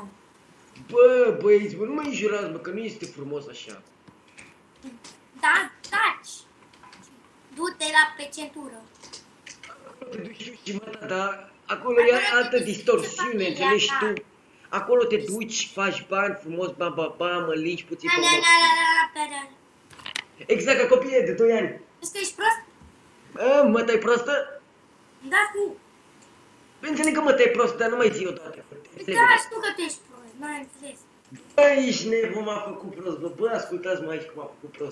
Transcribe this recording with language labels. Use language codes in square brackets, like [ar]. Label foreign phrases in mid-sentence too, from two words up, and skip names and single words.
[ro] Bă, băieți, bă, nu mă înjurați, bă, că nu este frumos așa. Da, taci. Du-te la pe centură. Te duci și mă, dar acolo e altă distorsiune, înțelegi tu? Acolo te duci, faci bani frumos, ba, ba, ba, mă lingi puțin Na, pe na, urmă. na, na, na, na, na. Exact ca copiii de 2 ani. Vezi că ești prost? Mă, tai prostă? Da, cu... Înțeleg că mă, tai prostă, dar nu mai zi odată. Da, știu că tu ești prost, n-ai înțeles. Bă, ești nebun, m-a făcut prost, bă, ascultați-mă aici că m-a făcut prost.